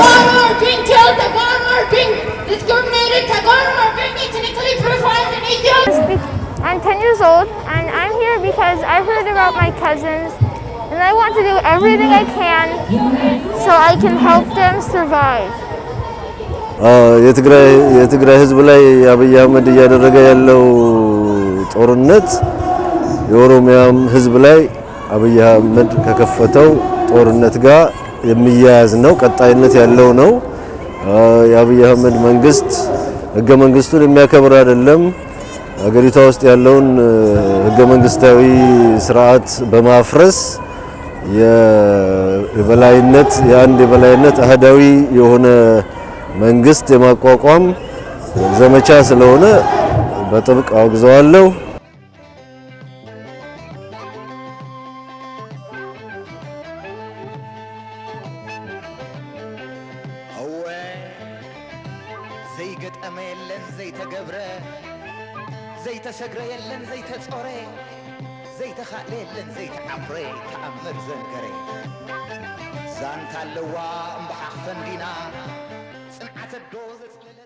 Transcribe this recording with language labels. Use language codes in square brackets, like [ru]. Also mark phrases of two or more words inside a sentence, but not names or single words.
[en] Tagaru are being killed. Tagaru are being discriminated. Tagaru are being ethnically profiled in Ethiopia. I'm 10 years old and I'm here because I heard about my cousins and I want to do everything I can so I can help them survive. [am] የትግራይ ህዝብ ላይ አብይ አህመድ እያደረገ ያለው ጦርነት የኦሮሚያም ህዝብ ላይ አብይ አህመድ ከከፈተው ጦርነት ጋር የሚያያዝ ነው፣ ቀጣይነት ያለው ነው። የአብይ አህመድ መንግስት ህገ መንግስቱን የሚያከብር አይደለም። ሀገሪቷ ውስጥ ያለውን ህገ መንግስታዊ ስርዓት በማፍረስ የበላይነት አህዳዊ የሆነ መንግስት የማቋቋም ዘመቻ ስለሆነ በጥብቅ አውግዘዋለሁ። [ti] ዘይገጠመ የለን ዘይተገብረ ዘይተሰግረ የለን ዘይተጾረ ዘይተኻለ የለን ዘይተዓፍረ ተአምር ዘንገረ ዛንታ ኣለዋ እምበሓኽፈን ዲና ጽንዓተ ዶ ዘጽለለት